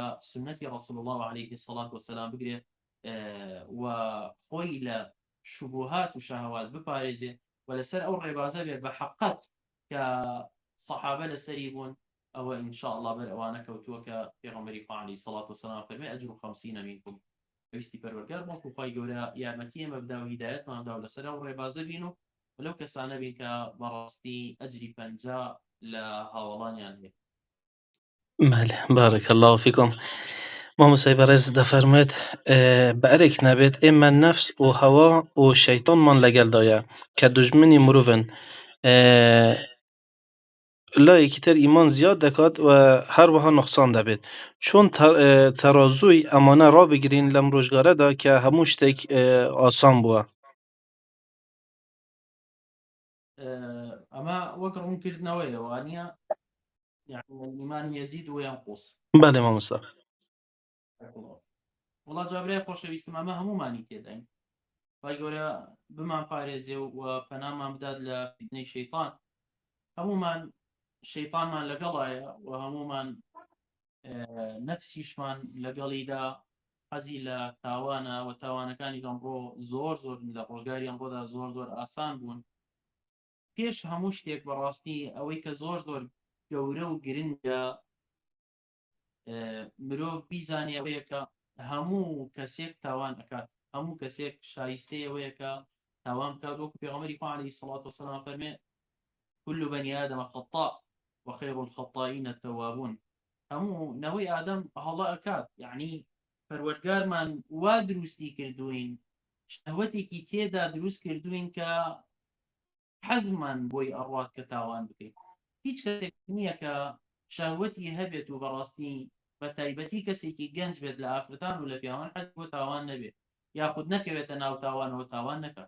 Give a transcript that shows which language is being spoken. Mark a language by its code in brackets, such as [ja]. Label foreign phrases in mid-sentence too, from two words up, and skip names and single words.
[ckb] سنەتی ڕەسوڵ الله [ar] عەلەیهی السەڵات وسەلام [ckb] بگرێت و خۆی لە شوبهات و شەهەوات بپارێزێت و لەسەر ئەو ڕێبازە بێت بە حەقەت کە سەحابە لەسەری بوون ئەوە [ar] ئینشاء الله [ckb] بەر ئەوانە کەوتووە کە پێغەمبەری خوا [ar] عەلەیهی سەڵات وسەلام [ckb] فەرمێ [ar] ئەجر 50 منکم [ckb] پێویستی پەروەردگار بۆکو خی گەورە یارمەتی ئێمە بدا و هیدایەتماندا و لەسەر ئەو ڕێبازە بین و لەو کەسانە بین کە بەڕاستی ئەجری 50 لە هاوڵانیان هەیە. [ar] بارك الله فيكم. [ckb] مامۆستای بەڕێز دەفەرمێت بەئەرێک نەبێت ئێمە نەفس و هەوا و شەیتانمان لەگەڵدایە کە دوژمنی مرۆڤن لایەکی تر ئیمان زیاد دەکات و هەروەها نوقسان دەبێت چۆن تەرازووی ئەمانە ڕابگرین لەم ڕۆژگارەدا کە هەموو شتێک ئاسان بووە. ئەمە وەک ڕوونکردنەوەی وانە [ar] يعني الإيمان يزيد وينقص. [ckb] بله مامۆستا. وڵا جابرای خۆشەویستم ئەمە هەمومانی تێداین خی گەورە بمان پارێزێ و پەنامان بدات لە فیتنەی شەیطان. هەمومان شەیطانمان لەگەڵایە و هەمومان نەفسیشمان لەگەڵیدا حەزی لە تاوانە و تاوانەکانی ئەمڕۆ زۆر زۆر لە ڕۆژگاری ئەمڕۆدا زۆر زۆر ئاسان بوون. پێش هەموو شتێک بەڕاستی ئەوەی کە زۆر زۆر گەورە و گرنگە مرۆڤ بیزانێ ئەوەیە کە هەموو کەسێک تاوان ئەکات، هەموو کەسێک شایستەیەوەیە کە تاوان بکات. وەکو پێغەمبەری خوا [ar] عەلەیهی سەڵات وسەلام فەرمێ كل بني آدم خطاء وخير الخطائين التوابون. [ckb] هەموو نەوەی ئادەم هەڵە ئەکات، یعنی پەروەردگارمان وا دروستی کردوین، شەهوەتێکی تێدا دروست کردوین کە حەزمان بۆی ئەڕوات کە تاوان بکەیت. هیچ کەسێک نییە کە شەهوەتی هەبێت و بەڕاستی بە تایبەتی کەسێکی گەنج بێت لە ئافرەتان و لە پیاوان حەز بۆ تاوان نەبێت، یاخود نەکەوێتە ناو تاوانەوە تاوان نەکات.